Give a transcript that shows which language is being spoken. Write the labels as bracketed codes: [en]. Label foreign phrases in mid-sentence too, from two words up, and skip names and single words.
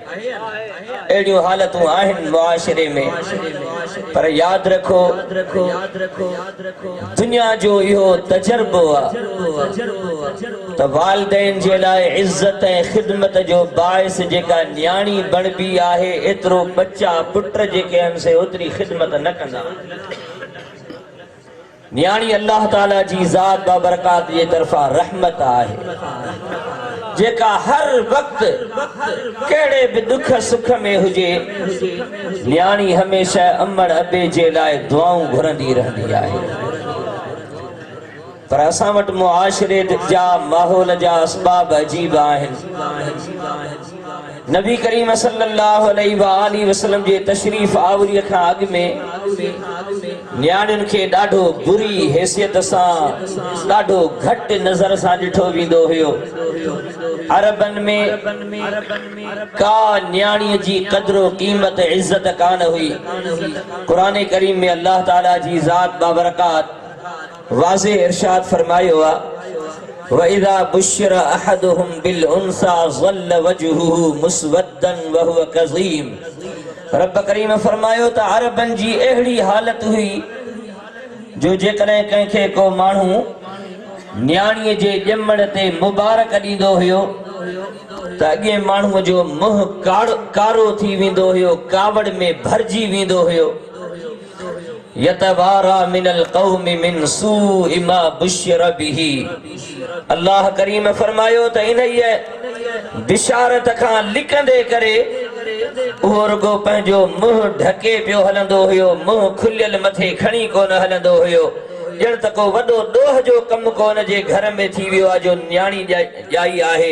[sd] अहिड़ियूं हालतूं आहिनि मुआशिरे में पर यादि रखो दुनिया जो इहो तजर्बो आहे त वालिदैन जे लाइ इज़त ऐं ख़िदमत जो बाइस जेका न्याणी बणबी आहे एतिरो बच्चा पुट जेके आहिनि से उतरी खिदमत न कंदा। न्याणी अल्लाह ताला जी ज़ात बाबरकात जे तरफा रहमत आहे जेका हर वक्त केड़े भी दुख सुख में हुजे न्याणी हमेशा अम्मड़ अबे जे लाइ दुआऊं घुरंदी रहंदी आहे। पर असां वटि मुआशिरे जा माहौल जा असबाब अजीब आहिनि। नबी करीम [ar] صلى الله عليه وسلم [sd] जे तशरीफ आवरीअ खां अॻु में न्याणियुनि खे ॾाढो बुरी हैसियत सां ॾाढो घटि नज़र सां ॾिठो वेंदो हुयो। अरबन में का न्याणीअ जी क़द्र क़ीमत इज़त कान हुई। क़ुरान करीम में अल्लाह ताला जी ज़ात बाबरकात वाज़े इरशाद फरमायो आहे [ar] وإذا بشر أحدهم بالأنثى ظل وجهه مسودا وهو كظيم. [sd] रब करीम फरमायो त अरबन जी अहिड़ी हालत हुई जो जेकॾहिं कंहिंखे को माण्हू न्याणीअ जे ॼमण ते मुबारक ॾींदो हुयो त अॻे माण्हूअ जो मुंहुं कारो थी वेंदो हुयो कावड़ में भरिजी वेंदो हुयो। [ar] يتوارى من القوم من سوء ما بشر به. [sd] अल्लाह करीम फरमायो त इन बिशारत खां लिकंदे करे उहो रुगो पंहिंजो मुंहुं ढके पियो हलंदो हुयो मुंहुं खुलियल मथे खणी कोन हलंदो हुयो ॼण त को वॾो ॾोह जो कमु को उन जे घर में थी वियो आहे जो न्याणी ॼाई आहे।